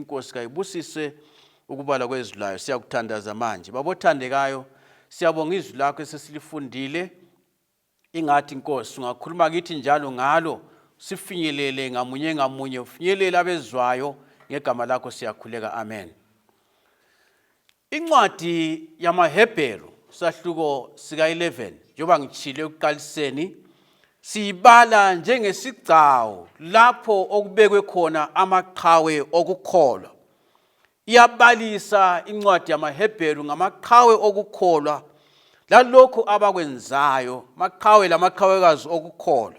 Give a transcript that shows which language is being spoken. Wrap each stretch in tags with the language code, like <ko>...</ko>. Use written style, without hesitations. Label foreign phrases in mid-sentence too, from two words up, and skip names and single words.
<nd>Inkosi kayibusise ukubala kwezwi layo. Siyakuthandaza manje babothandekayo, siyabonga izwi lakho esesilifundile. Ingathi Nkosi ungakhuluma kithi njalo ngalo, sifinyelele ngamunye ngamunye, ufinyelela abezwayo ngegama lakho siyakhuleka. Amen. Incwadi yamaHebheru sahluko sika 11 njengoba ngitshile ekuqaliseni siyibala njengesigcawu lapho okubekwe khona amaqhawe okukholwa. Iyabalisa incwadi yamaHebheru ngamaqhawe okukholwa lalokho abakwenzayo, maqhawe lamaqhawekazi okukholwa.</nd>